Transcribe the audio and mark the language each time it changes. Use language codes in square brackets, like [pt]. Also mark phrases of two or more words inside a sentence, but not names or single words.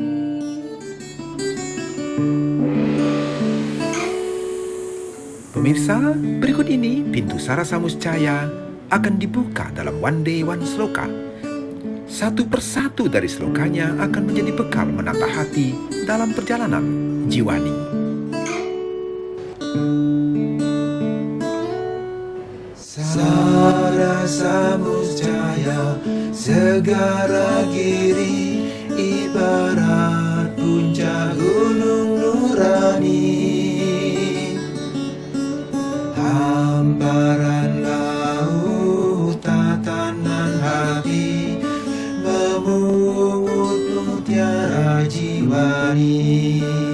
[id] Pemirsa, berikut ini pintu Sarasa Muscaya akan dibuka dalam One Day One Sloka. Satu persatu dari slokanya akan menjadi bekal menata hati dalam perjalanan jiwani. Sarasa Muscaya segara giri, ibarat puncak gunung nurani. Hamparan laut tatanan hati, memungut mutiara jiwani.